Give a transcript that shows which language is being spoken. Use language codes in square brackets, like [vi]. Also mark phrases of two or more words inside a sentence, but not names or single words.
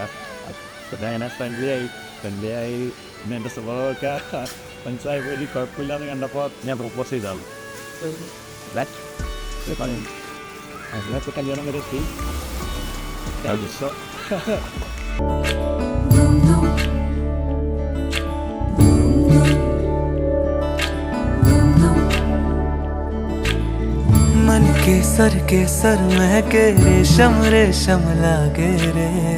[ml] പിന്നെ അങ്ങനെ ഫ്രണ്ട്ലി ആയി പിന്നെ എൻ്റെ സ്വഭാവമൊക്കെ മനസ്സിലായി പോയി. കുഴപ്പമില്ലാന്ന് കണ്ടപ്പോൾ ഞാൻ പ്രപ്പോസ് ചെയ്തതാണ്. അതിനകത്ത് കല്യാണം വരെ എത്തി. [hi] मन केसर केसर महके रेशम रेशम लागे रे